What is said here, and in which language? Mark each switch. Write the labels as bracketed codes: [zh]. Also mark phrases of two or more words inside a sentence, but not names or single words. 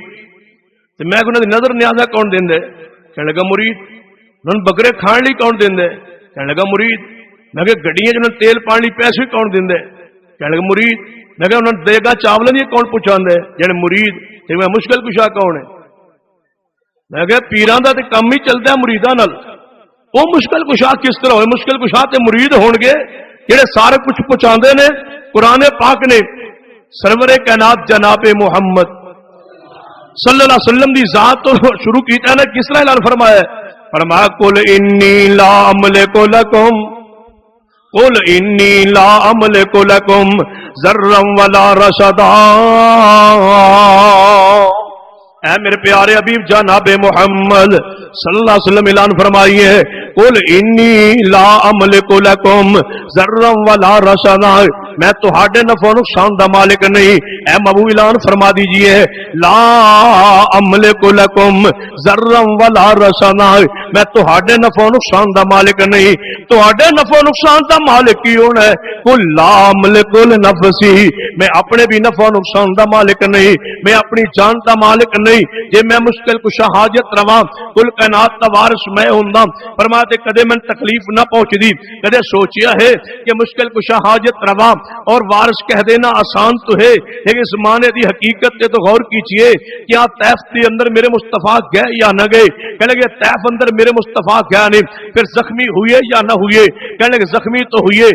[pa] تے میں کہ انہاں دی نظر نیازہ کون دیندا ہے؟ کہنے لگا مرید۔ انہوں بکرے کھان لی کون دیندا ہے؟ کہنے لگا مرید۔ میں کہ گڈیاں جنہوں تیل پان لی پیسے کون دیندا ہے؟ کہنے لگا مرید۔ میں کہ انہوں دے گا چاول دی کون پہنچاندا ہے؟ یعنی مرید۔ تے میں مشکل کشا کون ہے؟ میں کہ پیراں دا تے کم ہی چلدا ہے مریداں نال، وہ مشکل کشا کس طرح ہوئے؟ مشکل کشا تے مرید ہون گے جڑے سارے کچھ پہنچاندے نے۔ قرآن پاک نے سرور کائنات جناب محمد [ar] صلی اللہ علیہ وسلم [pa] دی ذات تو شروع کیتا ہے نا، کس طرح اعلان فرمایا ہے؟ [ar] فرمایا قل انی لا املک لکم، قل انی لا املک لکم ذرا ولا رشدا۔ [pa] اے میرے پیارے حبیب جناب محمد [ar] صلی اللہ علیہ وسلم [pa] اعلان فرمائیے [ar] قل انی لا املک لکم ذرا ولا رشدا، [pa] میں تہاڈے نفع و نقصان دا مالک نہیں۔ اے محبوب اعلان فرما دیجئے [ar] لا املک لکم ذرا ولا رشدا، [pa] میں تہاڈے نفع و نقصان دا مالک نہیں۔ تہاڈے نفع و نقصان دا مالک کی ہونا ہے؟ [ar] قل لا املک لنفسی، [pa] میں اپنے بھی نفع و نقصان دا مالک نہیں، میں اپنی جان دا مالک نہیں۔ جے میں مشکل کشا حاجت رواں، کل کائنات دا وارث میں ہوندا۔ فرماتے کدے میں تکلیف نہ پہنچ دی، کدے سوچیا ہے کہ مشکل کشا حاجت رواں اور وارث کہہ دینا آسان تو ہے، لیکن اس زمانے دی حقیقت تے تو غور کیجئے، کیا طیف کے اندر میرے مصطفیٰ گئے یا نہ گئے؟ کہنے لگے طیف اندر میرے مصطفیٰ گیا نہیں، پھر زخمی ہوئے یا نہ ہوئے؟ کہنے لگے زخمی تو ہوئے۔